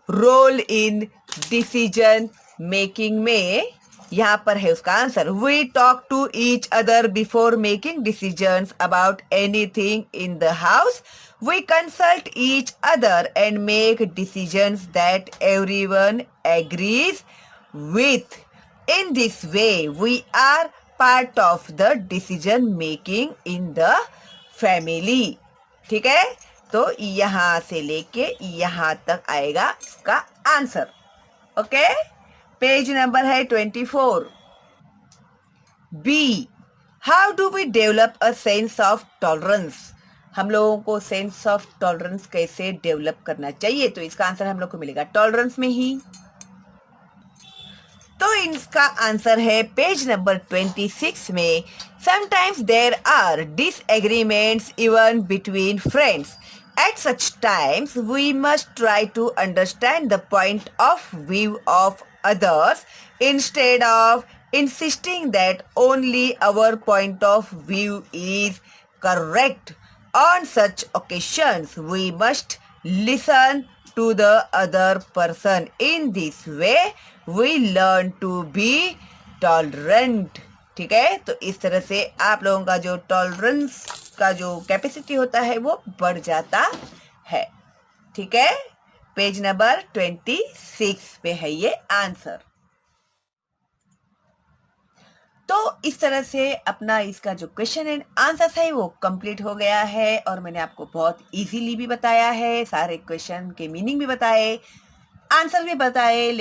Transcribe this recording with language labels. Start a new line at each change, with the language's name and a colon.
English: role in decision making
Hindi: में, यहाँ पर है उसका answer,
English: We talk to each other before making decisions about anything in the house, we consult each other and make decisions that everyone agrees with. In this way, we are part of the decision making in the family.
Hindi: ठीक है, तो यहां से लेके यहां तक आएगा इसका आंसर. ओके, पेज नंबर है 24.
English: B, how do we develop a sense of tolerance.
Hindi: हम लोगों को सेंस ऑफ टॉलरेंस कैसे डेवलप करना चाहिए, तो इसका आंसर हम लोग को मिलेगा टॉलरेंस में ही. तो इसका आंसर है पेज नंबर 26 में,
English: Sometimes there are disagreements even between friends. At such times, we must try to understand the point of view of others instead of insisting that only our point of view is correct. On such occasions, we must listen to the other person. In this way, we learn to be tolerant.
Hindi: ठीक है, तो इस तरह से आप लोगों का जो टॉलरेंस का जो कैपेसिटी होता है वो बढ़ जाता है. ठीक है, पेज नंबर 26 पे है ये आंसर. तो इस तरह से अपना इसका जो क्वेश्चन एंड आंसर है वो कंप्लीट हो गया है, और मैंने आपको बहुत इजीली भी बताया है, सारे क्वेश्चन के मीनिंग भी बताए, आंसर भी बताए.